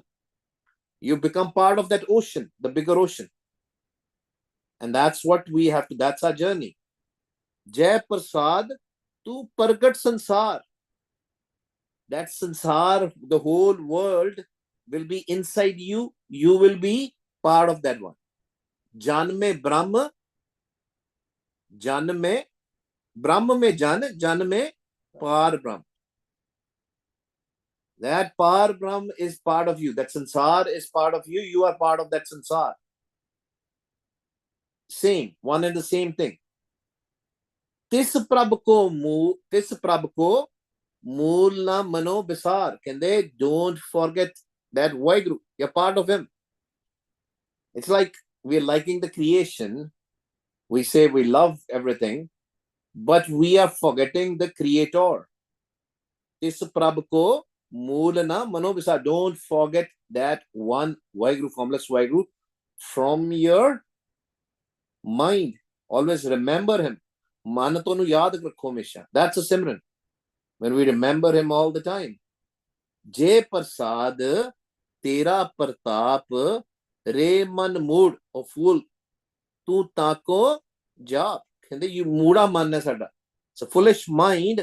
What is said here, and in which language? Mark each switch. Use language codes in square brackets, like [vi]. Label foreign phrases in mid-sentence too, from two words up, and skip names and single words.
[en] You become part of that ocean, the bigger ocean. And that's what we have to, that's our journey. [pa] Jai Prasad, tu Pargat Sansar. [en] That Sansar, the whole world will be inside you. You will be part of that one. [pa] Jan mein Brahma, Jan mein Brahma mein Jan mein Par Brahma. [en] That Par Brahm is part of you. That Sansar is part of you. You are part of that Sansar. Same, one and the same thing. [pa] Tis Prabh ko mool na mano bisar. [en] Can they don't forget that Vaheguru? You're part of him. It's like we're liking the creation. We say we love everything, but we are forgetting the creator. [pa] Tis Prabh ko Moolana Manobisa. [en] Don't forget that one Vaheguru, formless Vaheguru, from your mind. Always remember him. [pa] Manatonu yaad rakho hamesha. [en] That's a Simran. When we remember him all the time. [pa] Jai Prasad Tera Pratap Re Man Mood. [en] O fool. [pa] Tu tako ja. [en] You [pa] mooda manna sada. [en] It's a foolish mind.